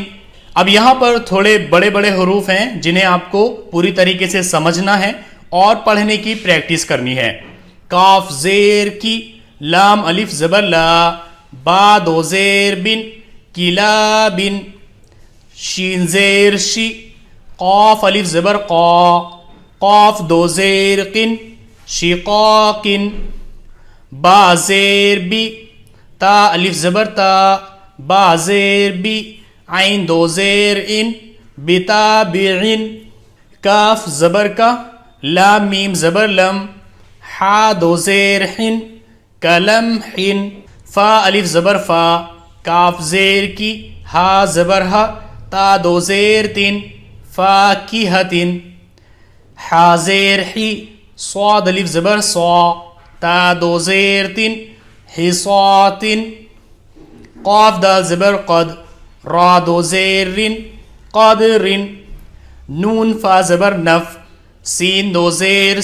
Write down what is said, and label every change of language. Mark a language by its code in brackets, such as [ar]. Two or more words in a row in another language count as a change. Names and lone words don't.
[ur] اب یہاں پر تھوڑے بڑے بڑے حروف ہیں جنہیں آپ کو پوری طریقے سے سمجھنا ہے اور پڑھنے کی پریکٹس کرنی ہے۔ کاف زیر کی، لام الف زبر لا، با دو زیر بن، کلابن، شین زیر شی، قاف الف زبر قا، قاف دو زیر قن، شقاقن، با زیر بی، تا الف زبر تا، با زیر بی، عین دو زیر ان، بتابعن، کاف زبر کا، لام میم زبر لم، حا دو زیر حن، کلمحن، فا الف زبر فا، کاف زیر کی، ہا زبر ہا، تا دو زیر تین، فاکہتن، حا زیر حی، صاد الف زبر صا، تا دو زیر تین، حصاتن، قاف دال زبر قد، را دو زیر رن، قدرن، نون فا زبر نف، سین دو زیر